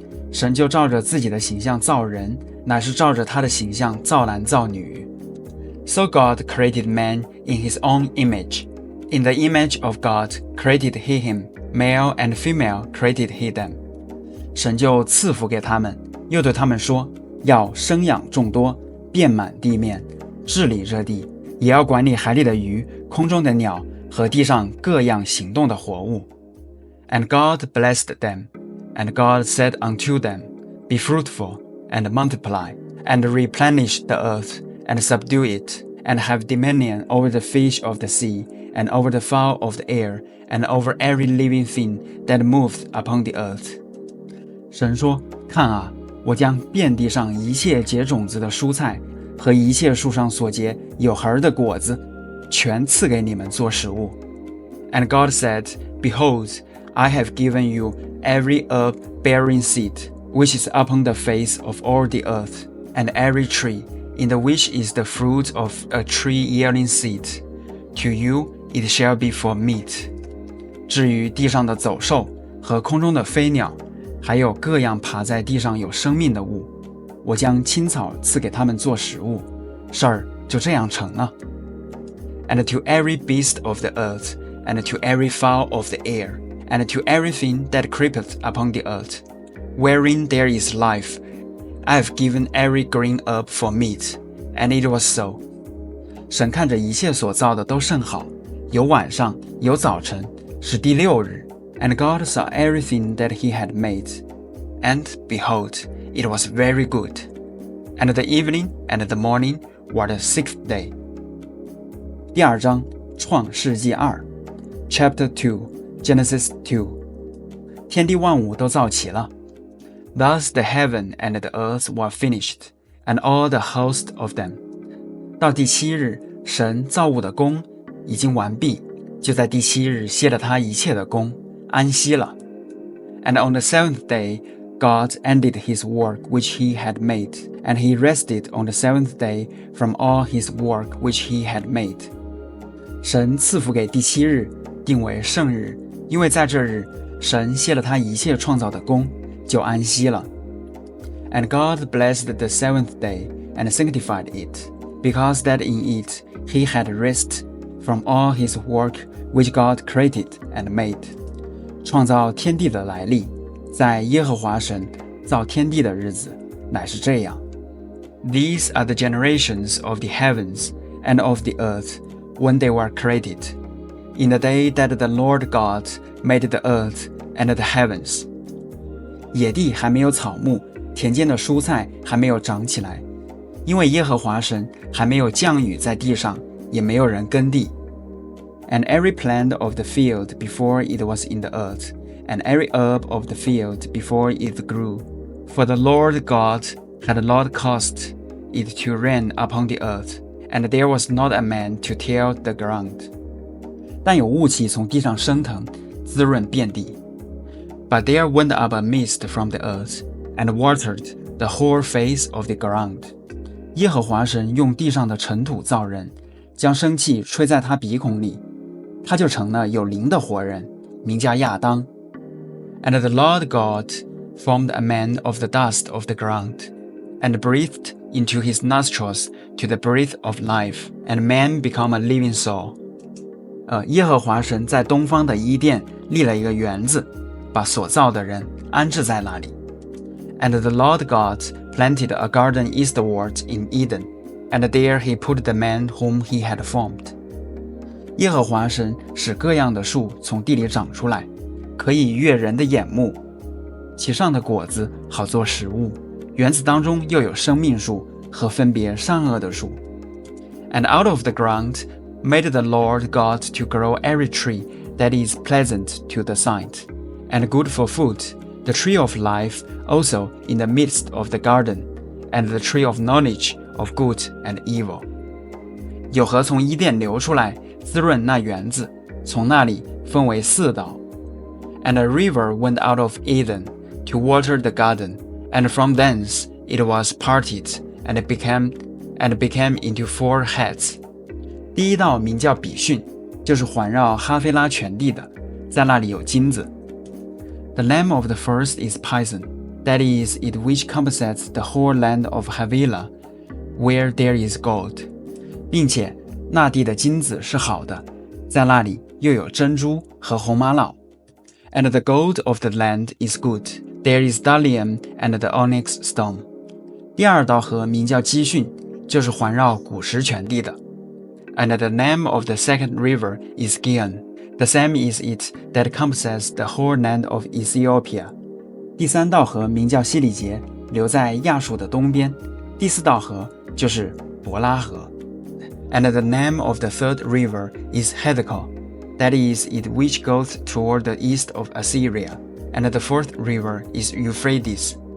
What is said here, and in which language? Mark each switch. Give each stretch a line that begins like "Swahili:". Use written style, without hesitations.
Chinese: 神就照着自己的形象造人，乃是照着他的形象造男造女。
English: So God created man in his own image. In the image of God created he him, male and female created he them.
Chinese: 神就赐福给他们，又对他们说，要生养众多，遍满地面，治理这地，也要管理海里的鱼，空中的鸟和地上各样行动的活物。
English: And God blessed them, and God said unto them, Be fruitful, and multiply, and replenish the earth, and subdue it, and have dominion over the fish of the sea, and over the fowl of the air, and over every living thing that moveth upon the earth.
Chinese: 神说，看啊，我将遍地上一切结种子的蔬菜和一切树上所结有核的果子，全赐给你们做食物。
English: And God said, Behold, I have given you every herb bearing seed, which is upon the face of all the earth, and every tree, in the which is the fruit of a tree yielding seed. To you it shall be for meat.
Chinese: 至于地上的走兽和空中的飞鸟，还有各样爬在地上有生命的物，我将青草赐给他们做食物，事儿就这样成了。
English: And to every beast of the earth, and to every fowl of the air, and to everything that creepeth upon the earth, wherein there is life, I have given every green herb for meat. And it was so.
Chinese: 神看着一切所造的都甚好，有晚上，有早晨，是第6日。
English: And God saw everything that he had made, and behold, it was very good. And the evening and the morning were the 6th day.
Chinese: 第2章，创世纪2
English: Chapter 2 Genesis 2.
Chinese: 天地万物都造齐了。
English: Thus the heaven and the earth were finished, and all the host of them.
Chinese: 到第7日，神造物的工已经完毕，就在第7日歇了他一切的工，安息了。
English: And on the 7th day, God ended his work which he had made, and he rested on the 7th day from all his work which he had made.
Chinese: 神赐福给第7日，定为圣日，因为在这日，神歇了他一切创造的工，就安息了。
English: And God blessed the 7th day, and sanctified it, because that in it he had rest from all his work which God created and made.
Chinese: 创造天地的来历，在耶和华神造天地的日子，乃是这样。
English: These are the generations of the heavens and of the earth when they were created, in the day that the Lord God made the earth and the heavens.
Chinese: 野地还没有草木，田间的蔬菜还没有长起来，因为耶和华神还没有降雨在地上，也没有人耕地。
English: And every plant of the field before it was in the earth, and every herb of the field before it grew. For the Lord God had not caused it to rain upon the earth, and there was not a man to till the ground.
Chinese: 但有雾气从地上升腾，滋润遍地。
English: But there went up a mist from the earth, and watered the whole face of the ground.
Chinese: 耶和华神用地上的尘土造人，将生气吹在他鼻孔里，他就成了有灵的活人，名叫亚当。
English: And the Lord God formed a man of the dust of the ground, and breathed into his nostrils to the breath of life, and man became a living soul.
Chinese: 耶和华神在东方的伊甸立了一个园子，把所造的人安置在那里。
English: And the Lord God planted a garden eastward in Eden, and there he put the man whom he had formed.
Chinese: 耶和华神使各样的树从地里长出来，可以悦人的眼目，其上的果子好做食物。园子当中又有生命树和分别善恶的树。
English: And out of the ground made the Lord God to grow every tree that is pleasant to the sight, and good for food, the tree of life also in the midst of the garden, and the tree of knowledge of good and evil.
Chinese: 有河从伊甸流出来，滋润那园子，从那里分为四道。
English: And a river went out of Eden to water the garden, and from thence it was parted, and became into four heads.
Chinese: 第一道名叫比逊，就是环绕哈菲拉全地的，在那里有金子。
English: The name of the first is Pison, that is, it which compasseth the whole land of Havilah, where there is gold.
Chinese: 并且那地的金子是好的，在那里又有珍珠和红玛瑙。
English: And the gold of the land is good, there is bdellium and the onyx stone.
Chinese: 第二道河名叫基训，就是环绕古实全地的。
English: And the name of the second river is Gihon, the same is it that compasseth the whole land of Ethiopia.
Chinese: 第三道河名叫希里结，流在亚述的东边。第四道河就是伯拉河。
English: And the name of the third river is Hiddekel, that is it which goeth toward the east of Assyria. And the fourth river is Euphrates.